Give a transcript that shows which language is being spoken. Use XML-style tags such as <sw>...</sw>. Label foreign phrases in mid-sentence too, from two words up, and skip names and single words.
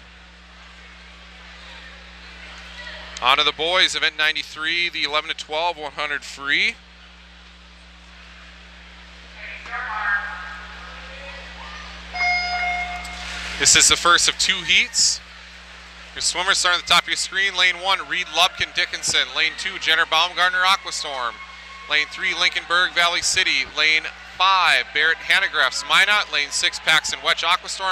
<en>On to the boys, event 93, the 11 to 12, 100 free. This is the first of 2 heats. Your swimmers start at the top of your screen. Lane 1, Reed Lubkin Dickinson. Lane 2, Jenner Baumgartner Aquastorm. Lane 3, Lincolnburg Valley City. Lane 5, Barrett Hanegraaff's Minot. Lane 6, Paxton Wetch Aquastorm.</en>